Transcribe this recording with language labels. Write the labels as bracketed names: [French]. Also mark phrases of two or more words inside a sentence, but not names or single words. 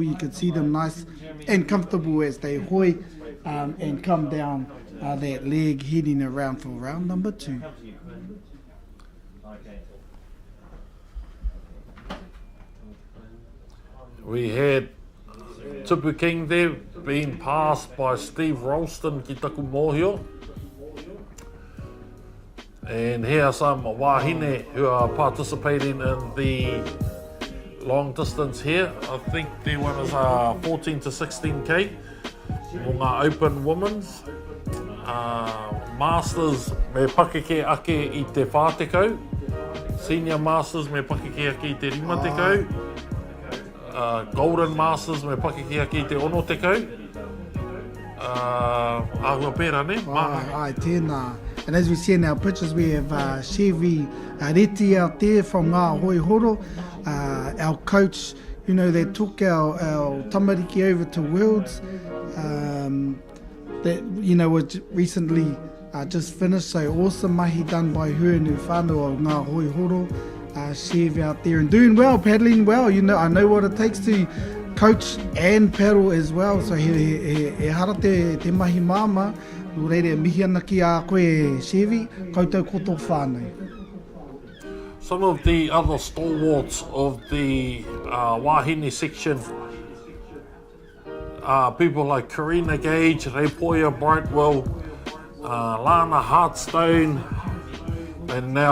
[English] You can see them nice and comfortable as they hoi and come down that leg, heading around for round number 2. We had Tupu King there being passed by Steve Ralston [Māori] ki taku mōhio. [English] And here are some wahine who are participating in the long distance here. I think their one is 14 to 16k. [Māori] Mo ngā [English] open women's. [Māori] Masters me pakeke ake i te whātekau. Senior Masters me pakeke ake i te rima tekau. Golden Masters me pakeke ake i te ono tekau. Ahua pēra ne? Ai, tēnā. [English] And as we see in our pictures, we have Chevy Reti out there from Ngā Hoi Horo, our coach, you know, that took our tamariki over to Worlds, that, you know, was recently just finished. So awesome mahi done by her and her whānau of Ngā Hoi Horo. Chev out there and doing well, paddling well. You know, I know what it takes to coach and paddle as well. [Māori] So he hara te mahi māma. [English] Some of the other stalwarts of the wahine section are people like Karina Gage, Repoia Brightwell, Lana Hartstone, and now